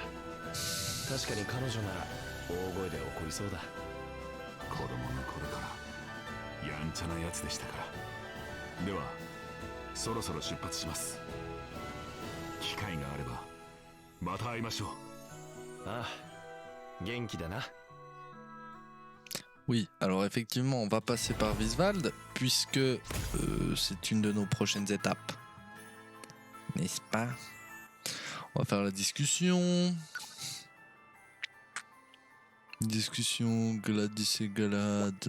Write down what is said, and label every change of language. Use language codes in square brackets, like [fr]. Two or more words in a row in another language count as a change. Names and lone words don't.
[ja] 確かに彼女なら大声で怒りそうだ。子供の頃からやんちゃなやつでしたから。ではそろそろ出発します。機会があればまた会いましょう。ああ、元気だな。 [fr] Oui, alors effectivement, on va passer par Viswald, puisque c'est une de nos prochaines étapes. N'est-ce pas? On va faire la discussion. Discussion, Gladys et Galad.